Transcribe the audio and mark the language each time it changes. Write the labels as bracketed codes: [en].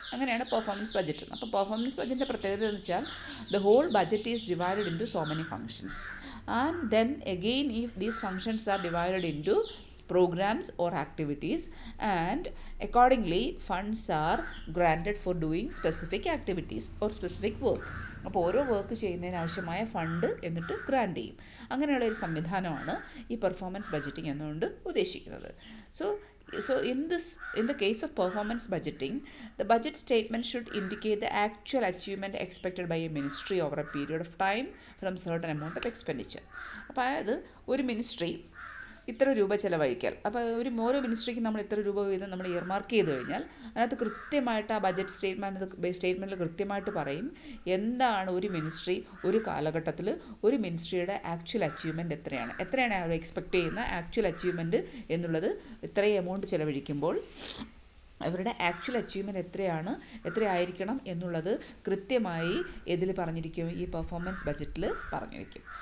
[ml] അങ്ങനെയാണ് performance budget. അപ്പോൾ performance ബഡ്ജറ്റിൻ്റെ പ്രത്യേകത എന്ന് വെച്ചാൽ [en] The whole budget is divided into so many functions, and then again if these functions are divided into programs or activities, and accordingly funds are granted for doing specific activities or specific work. [ml] അപ്പോൾ ഓരോ work ചെയ്യുന്നതിന് ആവശ്യമായ fund എന്നിട്ട് grand ചെയ്യും. അങ്ങനെയുള്ള ഒരു സംവിധാനമാണ് ഈ പെർഫോമൻസ് ബഡ്ജറ്റിംഗ് എന്നുകൊണ്ട് ഉദ്ദേശിക്കുന്നത്. [en] So in the case of performance budgeting, the budget statement should indicate the actual achievement expected by a ministry over a period of time from certain amount of expenditure. [ml] അപ്പോൾ അതായത് ഒരു ministry ഇത്ര രൂപ ചിലവഴിക്കൽ, അപ്പോൾ ഓരോ മിനിസ്ട്രിക്ക് നമ്മൾ ഇത്ര രൂപ വീതം നമ്മൾ ഇയർമാർക്ക് ചെയ്ത് കഴിഞ്ഞാൽ അതിനകത്ത് കൃത്യമായിട്ട് ആ ബഡ്ജറ്റ് സ്റ്റേറ്റ്മെൻറ്റിൽ കൃത്യമായിട്ട് പറയും എന്താണ് ഒരു മിനിസ്ട്രി ഒരു കാലഘട്ടത്തിൽ ഒരു മിനിസ്ട്രിയുടെ ആക്ച്വൽ അച്ചീവ്മെൻറ്റ് എത്രയാണ് അവർ എക്സ്പെക്റ്റ് ചെയ്യുന്ന ആക്ച്വൽ അച്ചീവ്മെൻറ്റ് എന്നുള്ളത് ഇത്രയും എമൗണ്ട് ചിലവഴിക്കുമ്പോൾ അവരുടെ ആക്ച്വൽ അച്ചീവ്മെൻറ്റ് എത്രയായിരിക്കണം എന്നുള്ളത് കൃത്യമായി ഇതിൽ പറഞ്ഞിരിക്കും, ഈ പെർഫോമൻസ് ബഡ്ജറ്റിൽ പറഞ്ഞിരിക്കും.